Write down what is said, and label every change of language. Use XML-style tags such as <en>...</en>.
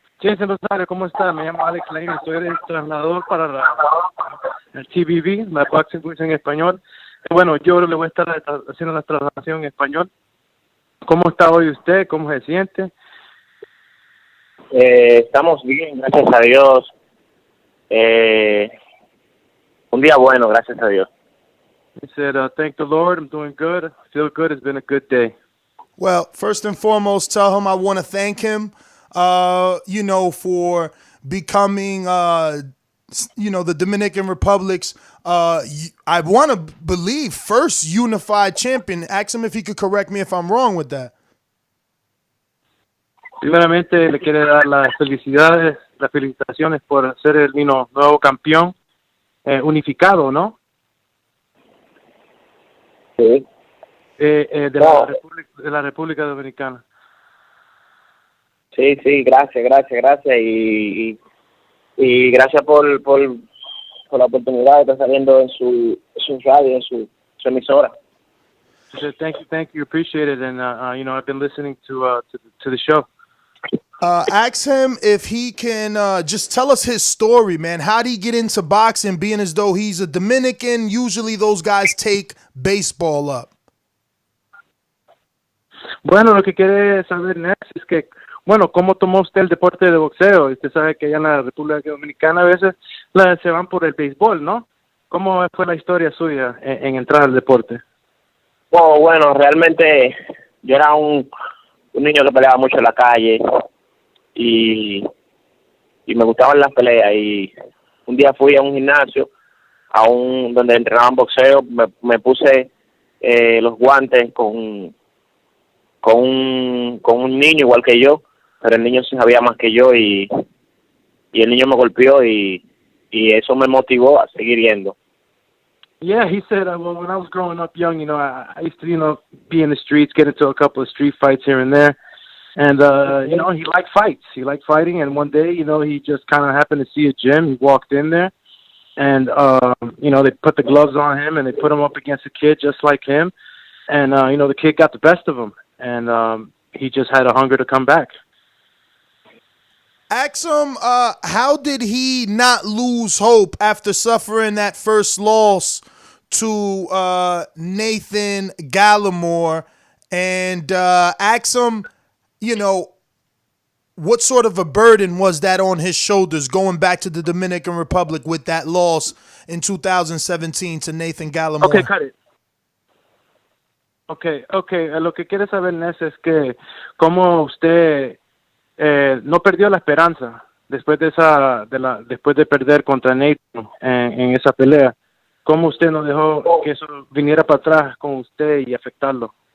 <es>Jason Rosario, ¿cómo está? Me llamo Alex Lane, soy el trasladador para el TVV, la Boxing Voice en español. Bueno, yo le voy a estar haciendo la traslación en español. ¿Cómo está hoy usted? ¿Cómo se siente? Estamos bien, gracias a Dios. Un día bueno, gracias a Dios.</es> <en>He said, thank the Lord, I'm doing good. I feel good. It's been a good day. Well, first and foremost, tell him I want to thank him, for becoming, the Dominican Republic's, I want to believe, first unified champion. Ask him if he could correct me if I'm wrong with that.</en> <es>Primeramente, le quiero dar las felicitaciones por ser el nuevo campeón unificado, ¿no? Sí. De la República Dominicana. Sí, gracias. Y gracias por la oportunidad de estar saliendo en su radio, en su emisora.</es> <en>So thank you, appreciate it, and I've been listening to the show. Ask him if he can just tell us his story, man. How did he get into boxing, being as though he's a Dominican? Usually those guys take baseball up.</en> <es>Bueno, lo que quiere saber, Ness, es que, ¿cómo tomó usted el deporte de boxeo? Usted sabe que allá en la República Dominicana a veces se van por el béisbol, ¿no? ¿Cómo fue la historia suya en entrar al deporte? Bueno, realmente yo era un niño que peleaba mucho en la calle y me gustaban las peleas. Y un día fui a un gimnasio, donde entrenaban boxeo, me puse los guantes con un niño igual que yo, pero el niño sí sabía más que yo y el niño me golpeó y eso me motivó a seguir yendo.</es> <en>Yeah, he said, when I was growing up young, I used to, be in the streets, get into a couple of street fights here and there. And, he liked fights. He liked fighting. And one day, he just kind of happened to see a gym. He walked in there and, they put the gloves on him and they put him up against a kid just like him. And, the kid got the best of him. And he just had a hunger to come back. Ask him, how did he not lose hope after suffering that first loss to Nathan Gallimore? And ask him, what sort of a burden was that on his shoulders going back to the Dominican Republic with that loss in 2017 to Nathan Gallimore? Okay, cut it. Okay.</en> <es>Lo que quiere saber, Ness, es que cómo usted no perdió la esperanza después de perder contra Nathan en esa pelea. ¿Cómo usted no dejó que eso viniera para atrás con usted y afectarlo?</es>